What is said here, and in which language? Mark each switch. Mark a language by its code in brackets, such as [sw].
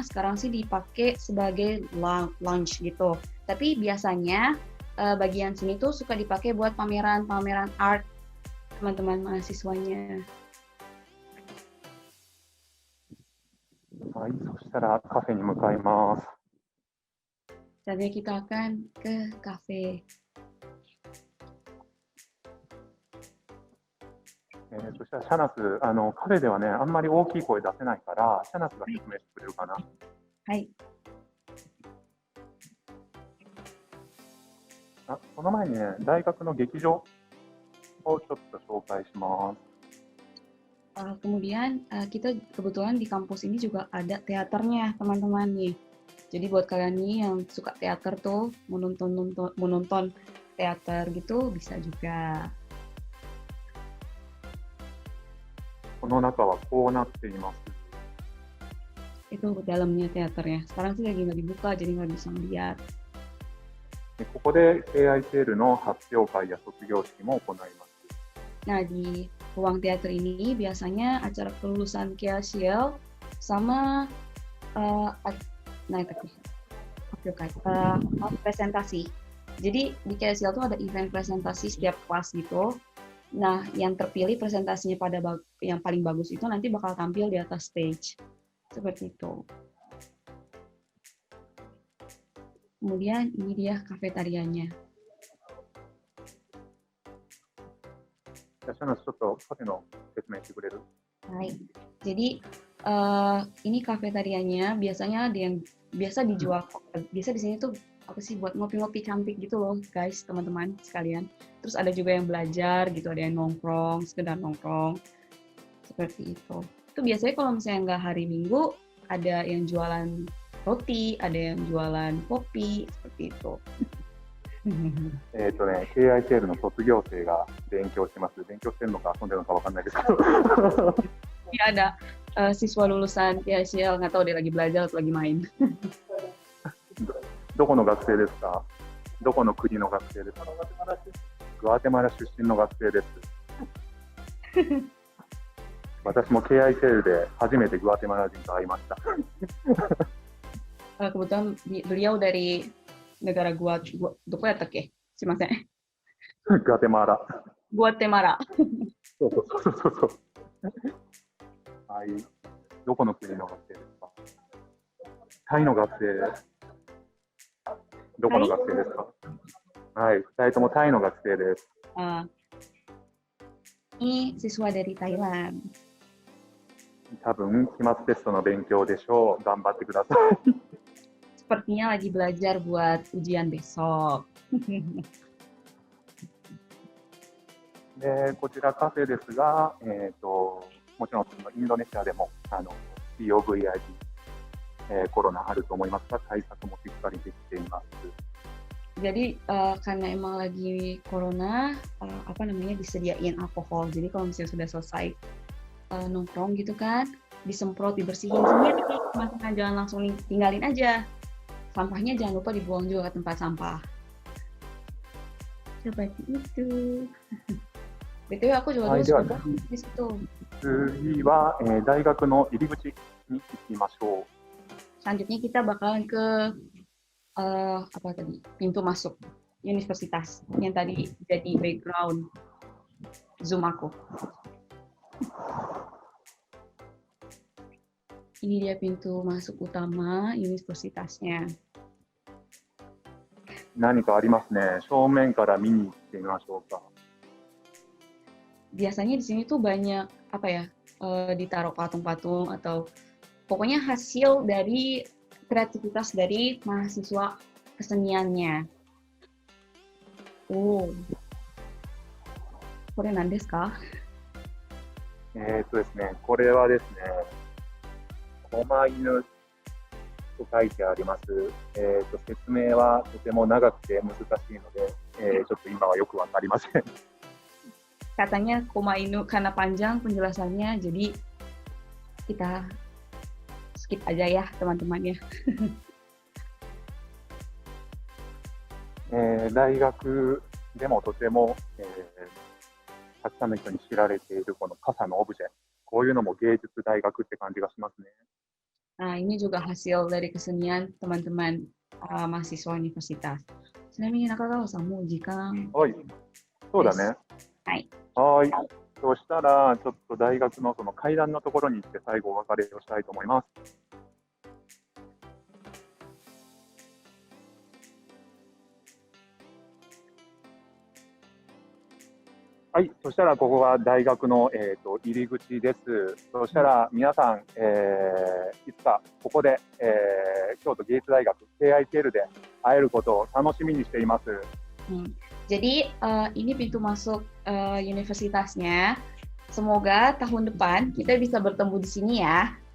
[id] Sekarang sih dipakai sebagai lounge gitu. Tapi biasanya bagian sini tuh suka dipakai buat pameran-pameran art teman-teman mahasiswanya. [ja] はい、そしたらカフェに向かいます。 [id] Saatnya kita akan ke kafe. [ja] そしたらシャナス、カフェではね、あんまり大きい声出せないから、シャナスが説明してくれるかな。はい。その前にね、大学の劇場をちょっと紹介します。 [id] Kemudian kita kebetulan di kampus ini juga ada teaternya teman-teman nih. Jadi buat kalian nih yang suka teater tuh, menonton teater gitu bisa juga. [ja] この中はこうなっています。 [id] Itu dalamnya teaternya. Sekarang sih lagi nggak dibuka, jadi nggak bisa melihat. [ja] ここで AI セールの発表会や卒業式も行います。 [id] Nah, di ruang teater ini biasanya acara kelulusan KLCL sama presentasi. Jadi di KLCL tuh ada event presentasi setiap kelas gitu. Nah, yang terpilih presentasinya pada yang paling bagus itu nanti bakal tampil di atas stage. Seperti itu. Kemudian ini dia kafetarianya. [ja] シャナス、ちょっとカフェの説明してくれる？ [id] Baik. Jadi ini kafetarianya biasanya ada yang biasa dijual, biasa di sini tuh apa sih buat ngopi-ngopi cantik gitu loh guys, teman-teman sekalian. Terus ada juga yang belajar gitu, ada yang nongkrong, sekedar nongkrong seperti itu. Itu biasanya kalau misalnya nggak hari Minggu ada yang jualan roti, ada yang jualan kopi seperti itu. [ja] KI セールの卒業生が勉強してます。勉強してるのか遊んでるのかわかんないですけど。 [id] Ya ada siswa lulusan KICL, nggak tahu dia lagi belajar atau lagi main. [ja] どこの学生ですか？どこの国の学生ですか？グアテマラ出身の学生です。私も KI セールで初めてグアテマラ人と会いました。 [id] Kebetulan beliau dari negara gua, [ja] どこやったっけ？すいません。グアテマラ。グアテマラ。そう。はい。どこの国の学生ですか？タイの学生。どこの学生ですか？はい。2人ともタイの学生です。 [id] Ini siswa dari Thailand. [ja] 多分期末テストの勉強でしょう。頑張ってください。 [id] Sepertinya lagi belajar buat ujian besok. [ja] でこちらカフェですが、もちろんインドネシアでもCOVID、コロナあると思いますが、対策もしっかりできています。 [id] Jadi karena emang lagi corona, disediain alkohol. Jadi kalau misalnya sudah selesai nongkrong gitu kan, disemprot, dibersihin sendiri, teman-teman jangan langsung tinggalin aja. Sampahnya jangan lupa dibuang juga ke tempat sampah. Seperti itu. BTW aku juga dulu suka di situ. [ja] 次は、大学の入り口に行きましょう。 [id] Selanjutnya kita bakalan ke pintu masuk universitas yang tadi jadi background Zoom aku. Ini dia pintu masuk utama universitasnya. [ja] 何かありますね。正面から見に行ってみましょうか。 [id] Biasanya di sini tuh banyak apa ya? Ditaruh patung-patung atau pokoknya hasil dari kreativitas dari mahasiswa keseniannya. [ja] Oh, これ何ですか？ですね、これはですね、狛犬と書いてあります。説明はとても長くて難しいので、ちょっと今はよくわかりません。 [id] Katanya koma inu karena panjang penjelasannya, jadi kita skip aja ya teman-teman ya. [ja] 大学でもとても、たくさんの人に知られているこの傘のオブジェ、こういうのも芸術大学って感じがしますね。 [id] Nah, ini juga hasil dari kesenian teman-teman mahasiswa universitas. [ja] ちなみに中川さんも時間。はい、そうだね。はい。はい。そしたら、ちょっと大学のその階段のところに行って最後お別れをしたいと思います。はい、そしたらここが大学の、入り口です。そしたら皆さん、いつかここで、京都芸術大学 KICL で会えることを楽しみにしています。 [id] Jadi ini pintu masuk universitasnya. Semoga tahun depan kita bisa bertemu di sini ya.